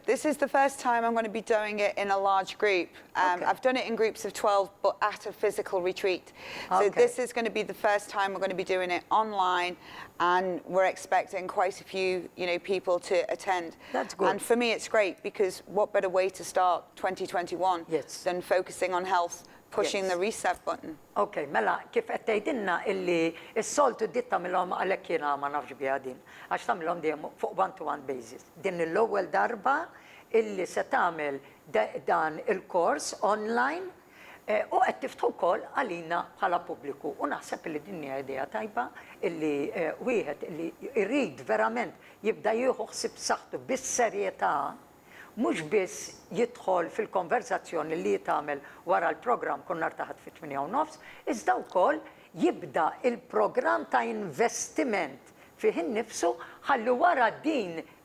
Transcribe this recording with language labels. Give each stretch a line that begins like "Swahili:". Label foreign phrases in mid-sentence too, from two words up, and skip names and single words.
English: This is the first time I'm going to be doing it in a large group. Okay. I've done it in groups of 12, but at a physical retreat. So Okay. this is going to be the first time we're going to be doing it online, and we're expecting quite a few, people to attend. That's good. And for me, it's great because what better way to start 2021 Yes. than focusing on health pushing Yes. the reset button.
Maltese: Ok, mela, kif qed tgħidilna illi s-soltu dit tagħmilhom għalhekk jiena ma nafx biha din, għax tagħmilhom dejjem fuq
English: one-to-one basis.
Maltese: Din l-ewwel darba illi se tagħmel dan il-kors online u qed tiftħu wkoll għalina bħala pubbliku. U naħseb li din hija idea tajba illi wieħed illi jrid verament jibda jieħu ħsieb b'saħħtu bis-serjetà mhux biss jidħol fil-konverzazzjoni li jitgħamel wara l-programm kun nhar ta' ħadd fit-8:30, iżda wkoll jibda il-programm ta' investiment fih innifsu ħalli wara din